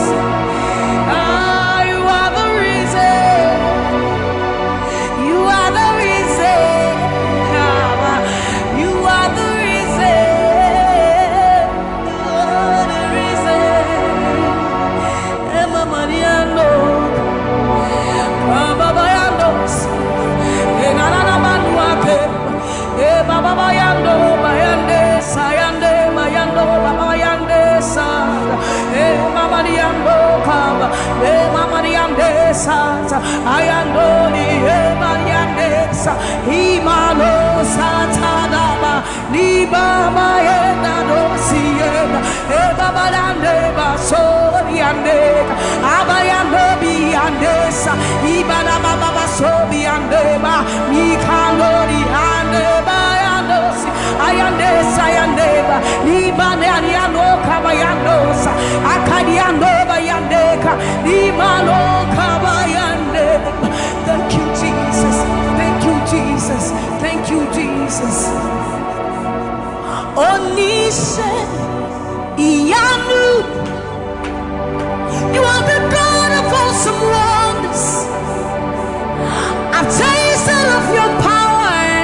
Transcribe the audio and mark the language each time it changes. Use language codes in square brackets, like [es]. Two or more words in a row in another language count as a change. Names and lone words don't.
[en] You are the reason. You are the reason. You are the reason. You are the reason. Emma Mariano, Baba Bayandos, Enana Manuake, Baba Bayando, Bayande, Sayande, Mayando, Baba Bayande, Sa, Mama Diando, Kaba, Mama Diande, Sa, Ayando, Mariande, Sa, Himano, Satadaba, Niba, Mayenda, Dosienda, Baba Dande, Basoriande, Abayando, Biandesa, Ibana Baba Sobiandeba, Mikandori, Andeba, Yandosi, Ayandesa, Yandeba, Libane, Ariano, Kabayandosa, Akadiando, Bayandeka, Limano, Kabayandeba. Thank you, Jesus. Thank you, Jesus. Thank you, Jesus. [yo] Onishe, Iyanu. [en] You are the God of awesome wonders. I've tasted of your power.